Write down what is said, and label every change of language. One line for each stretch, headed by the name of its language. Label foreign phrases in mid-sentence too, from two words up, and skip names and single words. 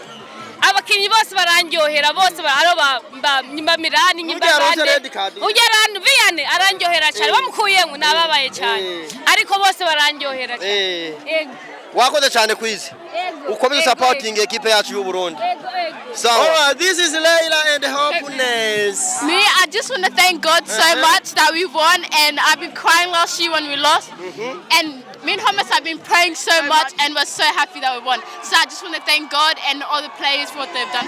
Rundi: Abakinyi bose barandyohera bose nyimba Mirani nyimba bande. Ugerana Viane arandyohera cyane bamukuyemo nababaye cyane. Ariko bose barandyohera cyane. Wakoze cyane kwizi. Ukomeze supporting equipe yacu y'u Burundi.
English: So, this is Leila and Happiness. Me, I just want to thank God so much that we won, and I've been crying last year when we lost. And me and Hummus have been praying so much, and we're so happy that we won. So I just want to thank God and all the players for what they've done.